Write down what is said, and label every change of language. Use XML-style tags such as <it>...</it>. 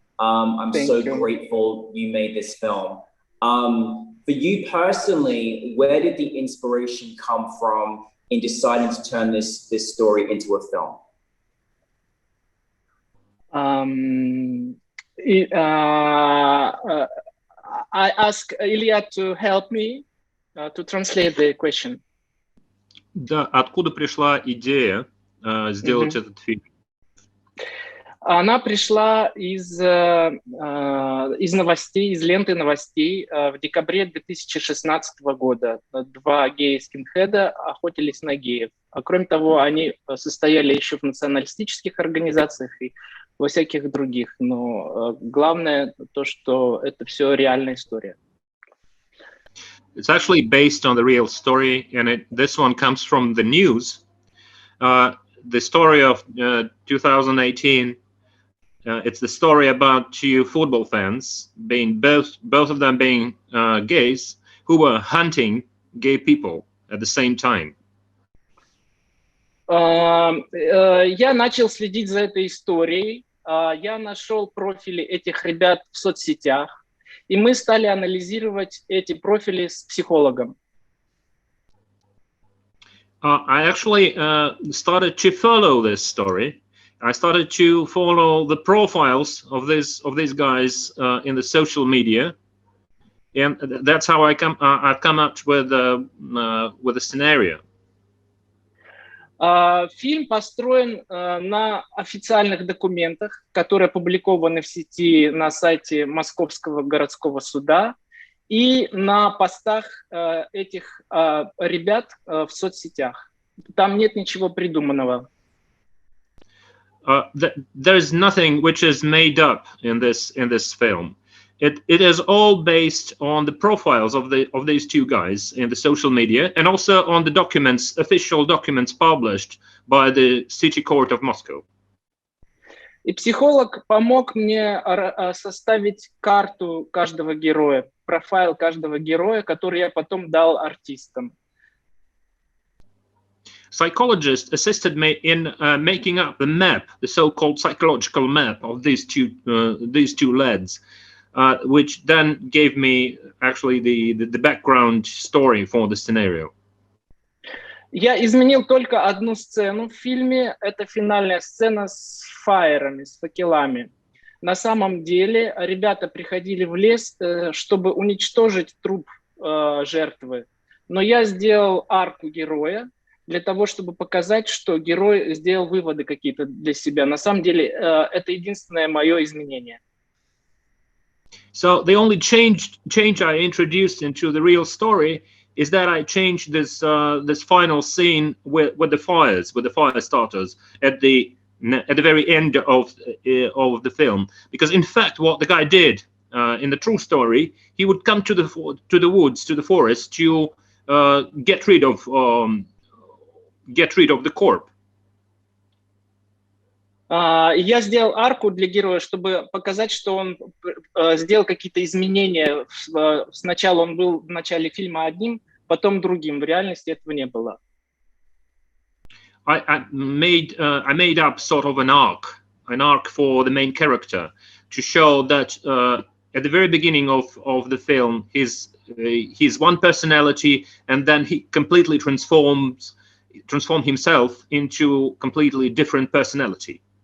<en>I'm so grateful you made this film. For you personally, where did the inspiration come from in deciding to turn this story into a film? I ask Ilya to help me to translate the question.</en> <ru>Да, откуда пришла идея сделать этот фильм? Она пришла из новостей, из ленты новостей в декабре 2016 года. Два гея-скинхеда охотились на геев. А кроме того, они состояли еще в националистических организациях и во всяких других. Но главное то, что это все реальная история.</ru> <en>It's actually based on the real story, and this one comes from the news. The story of 2018. It's the story about two football fans, being both of them being gays, who were hunting gay people at the same time.</en> <ru>Я начал следить за этой историей. Я нашел профили этих ребят в соцсетях, и мы стали анализировать эти профили с психологом.</ru> <en>I actually started to follow this story. I started to follow the profiles of these guys in the social media, and that's how I've come up with a scenario.</en> <ru>Фильм построен на официальных документах, которые опубликованы в сети на сайте Московского городского суда и на постах этих ребят в соцсетях. Там нет ничего придуманного.</ru> <en>There's nothing which is made up in this film. It is all based on the profiles of these two guys in the social media, and also on the documents, official documents published by the City Court of Moscow.</en> <ru>И психолог помог мне составить карту каждого героя, профайл каждого героя, который я потом дал артистам.</ru> <en>Psychologist assisted me in making up the map, the so-called psychological map of these two lads, which then gave me actually the background story for the scenario.</en> <ru>Я изменил только одну сцену в фильме. Это финальная сцена с фаерами, с факелами. На самом деле ребята приходили в лес, чтобы уничтожить труп жертвы. Но я сделал арку героя для того, чтобы показать, что герой сделал выводы какие-то для себя. На самом деле это единственное мое изменение.</ru> <en>So the only change I introduced into the real story is that I changed this final scene with the fires, with the fire starters at the very end of the film. Because in fact, what the guy did in the true story, he would come to the woods, to the forest, to get rid of the corpse.</en> <ru>Я сделал арку для героя, чтобы показать, что он сделал какие-то изменения. Сначала он был в начале фильма одним, потом другим. В реальности этого не было.</ru> <en>I made up sort of an arc for the main character to show that at the very beginning of the film, he's one personality, and then he completely transform himself into completely different personality.</en>